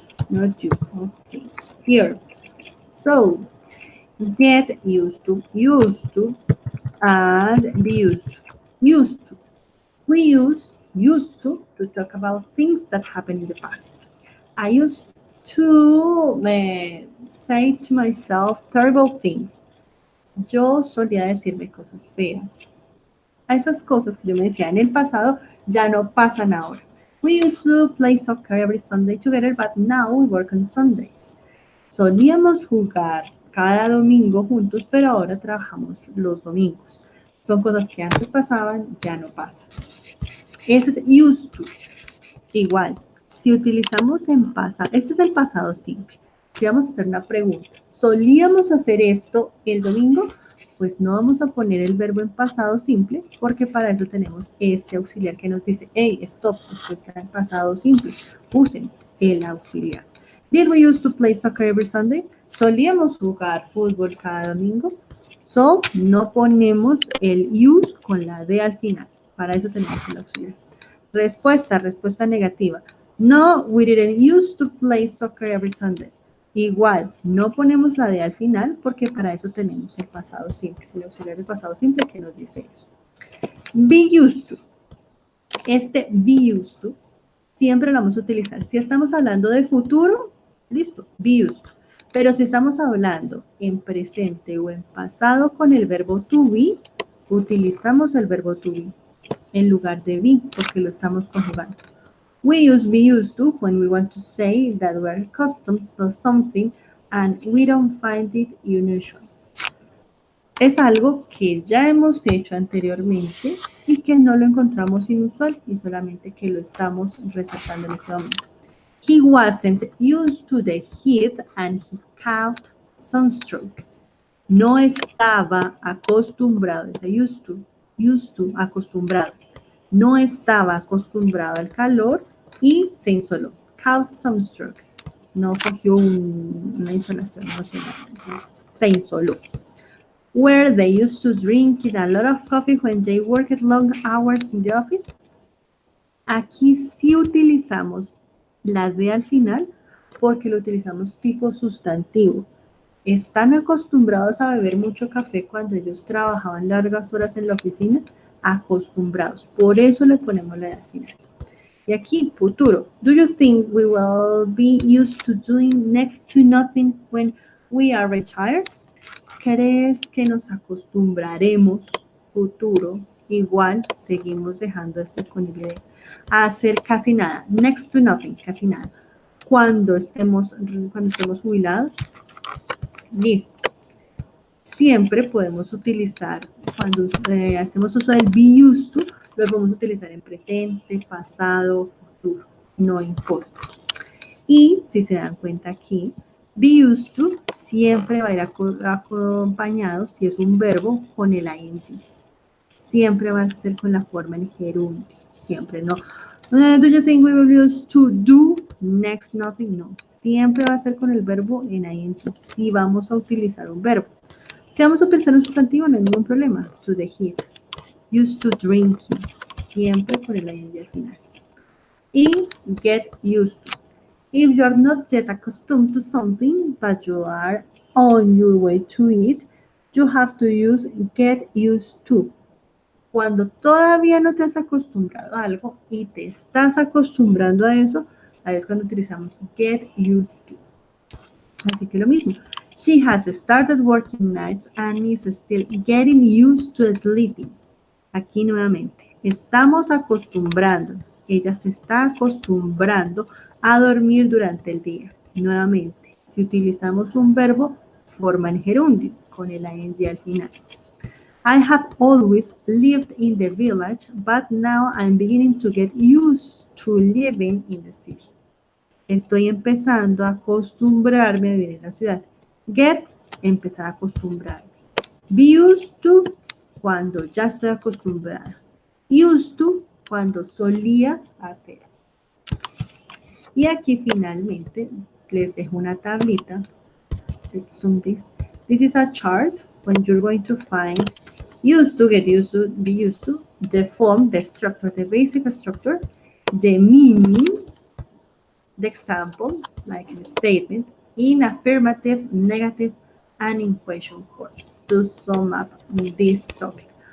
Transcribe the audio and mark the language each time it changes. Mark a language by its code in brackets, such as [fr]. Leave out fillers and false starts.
[en] Not you. Okay, here. So, get used to, and be used to. Used to. We use used to talk about things that happened in the past. I used to say to myself terrible things. [es] Yo solía decirme cosas feas. A esas cosas que yo me decía en el pasado ya no pasan ahora. [en] We used to play soccer every Sunday together, but now we work on Sundays. [es] Solíamos jugar cada domingo juntos, pero ahora trabajamos los domingos. Son cosas que antes pasaban, ya no pasan. Eso es used to. Igual, si utilizamos en pasado, este es el pasado simple. Si vamos a hacer una pregunta, ¿solíamos hacer esto el domingo? Pues no vamos a poner el verbo en pasado simple porque para eso tenemos este auxiliar que nos dice, [en] hey, stop, [es] esto está en pasado simple. Usen el auxiliar. [en] Did we used to play soccer every Sunday? [es] ¿Solíamos jugar fútbol cada domingo? So, no ponemos el use con la D al final. Para eso tenemos el auxiliar. Respuesta negativa. [en] No, we didn't used to play soccer every Sunday. [es] Igual, no ponemos la D al final porque para eso tenemos el pasado simple, el auxiliar del pasado simple que nos dice eso. Be used to. Este be used to siempre lo vamos a utilizar. Si estamos hablando de futuro, listo, be used to. Pero si estamos hablando en presente o en pasado con el verbo to be, utilizamos el verbo to be en lugar de be porque lo estamos conjugando. [en] We use be used to when we want to say that we're accustomed to something and we don't find it unusual. [es] Es algo que ya hemos hecho anteriormente y que no lo encontramos inusual y solamente que lo estamos resaltando en este momento. [en] He wasn't used to the heat and he caught sunstroke. [es] No estaba acostumbrado, es used to, acostumbrado. No estaba acostumbrado al calor y se insoló. [en] Caught sunstroke. [es] No cogió una insolación, no, se insoló. [en] Where they used to drink a lot of coffee when they worked long hours in the office. [es] Aquí sí utilizamos la D al final porque lo utilizamos tipo sustantivo. ¿Están acostumbrados a beber mucho café cuando ellos trabajaban largas horas en la oficina? Acostumbrados. Por eso le ponemos la D al final. Y aquí, futuro. [en] Do you think we will be used to doing next to nothing when we are retired? [es] ¿Crees que nos acostumbraremos, futuro, igual seguimos dejando este con idea, a hacer casi nada, [en] next to nothing, [es] casi nada, cuando estemos jubilados? Listo. Siempre podemos utilizar, cuando hacemos uso del be used to, lo podemos utilizar en presente, pasado, futuro, no importa. Y si se dan cuenta aquí, be used to siempre va a ir acompañado, si es un verbo, con el ing. Siempre va a ser con la forma en gerundio, siempre, no. [en] Do you think we will use to do next nothing? [es] No, siempre va a ser con el verbo en ing, si vamos a utilizar un verbo. Si vamos a utilizar un sustantivo, no hay ningún problema. [en] To the heat. Used to drinking. [es] Siempre con el ing al final. Y get used to. [en] If you're not yet accustomed to something, but you are on your way to it, you have to use get used to. [es] Cuando todavía no te has acostumbrado a algo y te estás acostumbrando a eso, ahí es cuando utilizamos get used to. Así que lo mismo. [en] She has started working nights and is still getting used to sleeping. [es] Aquí nuevamente, estamos acostumbrándonos. Ella se está acostumbrando a dormir durante el día. Nuevamente, si utilizamos un verbo, forma en gerundio, con el ing al final. [en] I have always lived in the village, but now I'm beginning to get used to living in the city. [es] Estoy empezando a acostumbrarme a vivir en la ciudad. Get, empezar a acostumbrarme. Be used to, cuando ya estoy acostumbrada. Used to, cuando solía hacer. Y aquí finalmente les dejo una tablita. [en] Let's zoom this. This is a chart when you're going to find used to, get used to, be used to, the form, the structure, the basic structure, the meaning, the example, like in a statement, in affirmative, negative, and in question form to sum up this topic.